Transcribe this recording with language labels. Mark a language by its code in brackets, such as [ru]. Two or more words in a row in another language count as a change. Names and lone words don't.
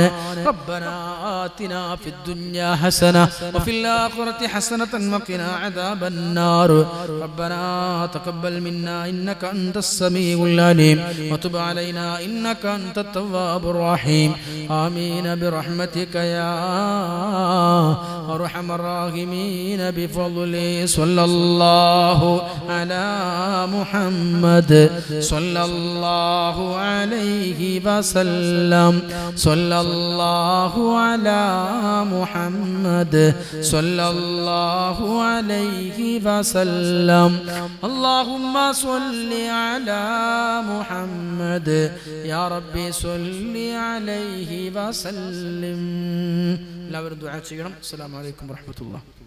[ar] ربنا آتنا في الدنيا حسنة وفي الآخرة حسنة وقنا عذاب النار. ربنا تقبل منا إنك أنت السميع العليم وتب علينا إنك أنت التواب الرحيم. آمين برحمتك يا أرحم الراحمين بفضله صلى الله على محمد صلى الله عليه وسلم صلى الله على محمد صلى الله عليه وسلم اللهم صل على محمد يا ربي صل عليه وسلم. [ml] എല്ലാവരും ദുആ ചെയ്യണം. [ar] السلام عليكم ورحمة الله.